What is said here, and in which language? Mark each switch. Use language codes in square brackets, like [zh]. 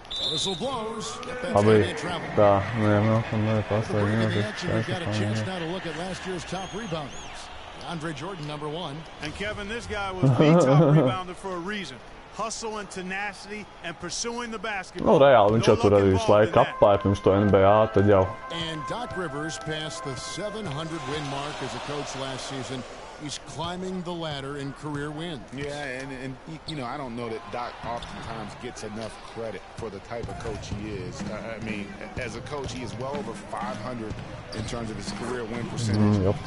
[en] Whistle blows. We've got a chance now to look at last year's top rebounders. Andre Jordan, number 1. And Kevin, this guy was the top rebounder for a reason. Hustle and tenacity and pursuing the basketball. [lv] Nu, reāli, viņš jau tur arī visu laiku apāja pirms to NBA, tad jau. [en] And Doc Rivers passed the 700 win mark as a coach last season. He's climbing the ladder in career wins. Yeah, and you know, I don't know that Doc oftentimes gets enough credit for the type of coach he is. I mean, as a coach, he is well over 500 in terms of his career win percentage.